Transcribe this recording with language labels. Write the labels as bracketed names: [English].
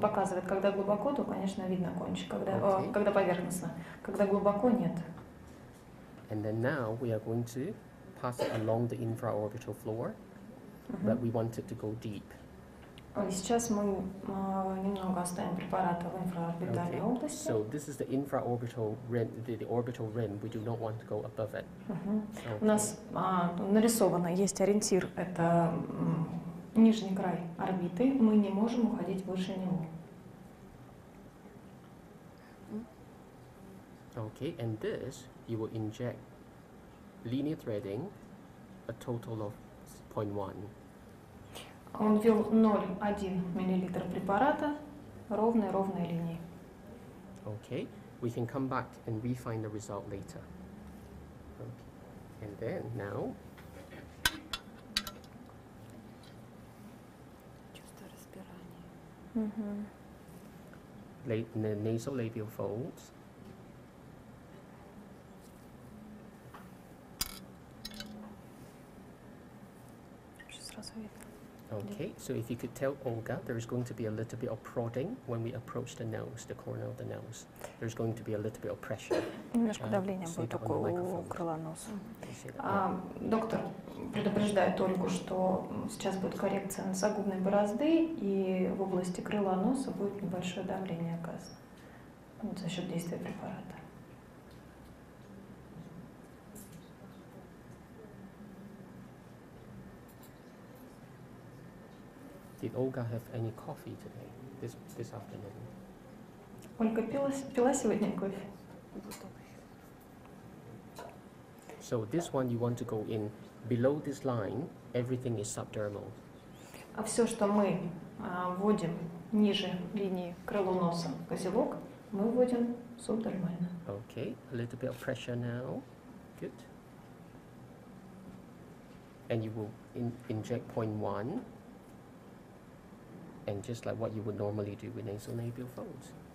[Russian] показывает, когда глубоко, то, конечно, видно кончик, Окей. когда поверхностно. Когда глубоко, нет. [English] And then now we are going to pass it along the infraorbital floor, but we want it to go deep. [Russian] И сейчас мы немного оставим препарата в инфраорбитальной области. [English] So this is the infraorbital rim, the orbital rim. We do not want to go above it. [Russian] У нас нарисовано, есть ориентир, это нижний край орбиты. Мы не можем уходить выше него. [English] Okay, and this you will inject linear threading, a total of 0.1. [Russian] Он ввел 0,1 мл препарата ровной линией. [English] Okay, we can come back and refine the result later. Okay. And then now, [Russian] Чувство распирания. [English] the nasolabial folds. [Russian] Сразу видно. [English] Okay, so if you could tell Olga, there is going to be a little bit of prodding when we approach the nose, the corner of the nose. There's going to be a little bit of pressure. [Russian] Немножко давления [English] say [Russian] будет [English] that on the [Russian] у [English] microphone. [Russian] крыла носа. [English] You see that? [Russian] Доктор предупреждает Ольгу, что сейчас будет коррекция носогубной борозды, и в области крыла носа будет небольшое давление оказано за счет действия препарата. [English] Did Olga have any coffee today, this afternoon? [Russian] Ольга пила сегодня кофе? [English] So this one you want to go in below this line, everything is subdermal. [Russian] А все, что мы вводим ниже линии крыло носа, козелок, мы вводим субдермально. [English] Okay, a little bit of pressure now. Good. And you will inject 0.1, and just like what you would normally do with nasolabial folds.